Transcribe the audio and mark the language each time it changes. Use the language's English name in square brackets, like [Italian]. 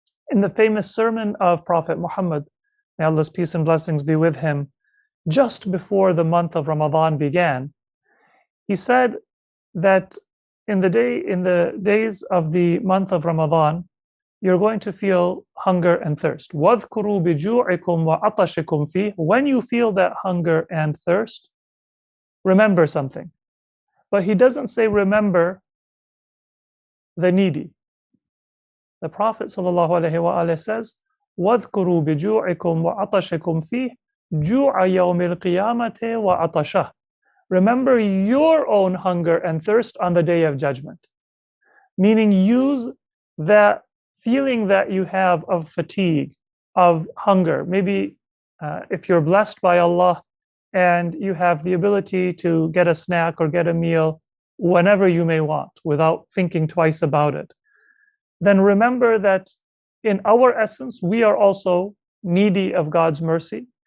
[English] In the famous sermon of Prophet Muhammad, may Allah's peace and blessings be with him, just before the month of Ramadan began, he said that in the days of the month of Ramadan, you're going to feel hunger and thirst. [Arabic] وَاذْكُرُوا بِجُوعِكُمْ وَعَطَشِكُمْ فِيهِ. [English] When you feel that hunger and thirst, remember something. But he doesn't say remember the needy. The Prophet ﷺ says, [Arabic] وَاذْكُرُوا بِجُوعِكُمْ وَعَطَشِكُمْ فِيهِ جُوعَ يَوْمِ الْقِيَامَةِ وَعَطَشَهُ. [English] Remember your own hunger and thirst on the Day of Judgment. Meaning use that feeling that you have of fatigue, of hunger. Maybe if you're blessed by Allah and you have the ability to get a snack or get a meal whenever you may want without thinking twice about it, then remember that in our essence, we are also needy of God's mercy.